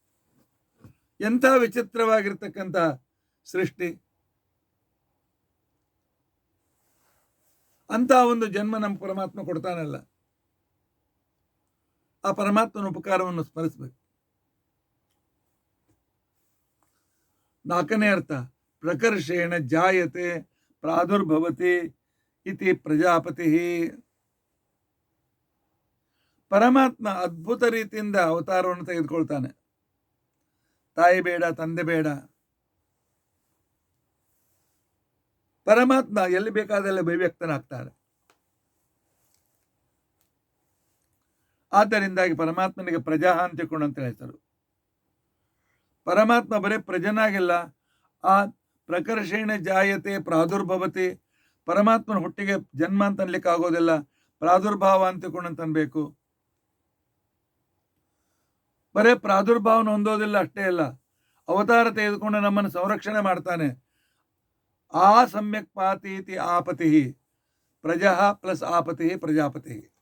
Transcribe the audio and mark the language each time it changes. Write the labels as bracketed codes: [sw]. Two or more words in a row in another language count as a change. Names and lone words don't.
[kn] ಎಂಥ ವಿಚಿತ್ರವಾಗಿರ್ತಕ್ಕಂಥ ಸೃಷ್ಟಿ. ಅಂತ ಒಂದು ಜನ್ಮ ನಮ್ಮ ಪರಮಾತ್ಮ ಕೊಡ್ತಾನಲ್ಲ, ಆ ಪರಮಾತ್ಮನ ಉಪಕಾರವನ್ನು ಸ್ಮರಿಸಬೇಕು. 4ನೇ ಅರ್ಥ, [sa] ಪ್ರಕರ್ಷೇಣ ಜಾಯತೆ ಪ್ರಾದುರ್ಭವತಿ ಇತಿ ಪ್ರಜಾಪತಿ. [kn] ಪರಮಾತ್ಮ ಅದ್ಭುತ ರೀತಿಯಿಂದ ಅವತಾರವನ್ನು ತೆಗೆದುಕೊಳ್ತಾನೆ. ತಾಯಿ ಬೇಡ, ತಂದೆ ಬೇಡ, ಪರಮಾತ್ಮ ಎಲ್ಲಿ ಬೇಕಾದಲ್ಲಿ ಅಭಿವ್ಯಕ್ತನಾಗ್ತಾನೆ. ಆದ್ದರಿಂದಾಗಿ ಪರಮಾತ್ಮನಿಗೆ ಪ್ರಜಾ ಅಂತ್ಯಕೊಂಡು ಅಂತ ಹೆಸರು. ಪರಮಾತ್ಮ ಬರೀ ಪ್ರಜನಾಗಿಲ್ಲ, ಆ [sa] ಪ್ರಕರ್ಷೇಣ ಜಾಯತೆ ಪ್ರಾದುರ್ಭವತಿ, [kn] ಪರಮಾತ್ಮನ ಹುಟ್ಟಿಗೆ ಜನ್ಮ ಅಂತ ಅನ್ಲಿಕ್ಕೆ ಆಗೋದಿಲ್ಲ, ಪ್ರಾದುರ್ಭಾವ ಅಂತ್ಯಕೊಂಡು ಅಂತ ಅನ್ಬೇಕು. ಬರೇ ಪ್ರಾದುರ್ಭಾವನ ಹೊಂದೋದಿಲ್ಲ ಅಷ್ಟೇ ಅಲ್ಲ, ಅವತಾರ ತೆಗೆದುಕೊಂಡು ನಮ್ಮನ್ನು ಸಂರಕ್ಷಣೆ ಮಾಡ್ತಾನೆ. [sa] ಆ ಸಮ್ಯಕ್ ಪಾತೀತಿ ಆಪತಿ, ಪ್ರಜಾ ಪ್ಲಸ್ ಆಪತಿ ಪ್ರಜಾಪತಿ.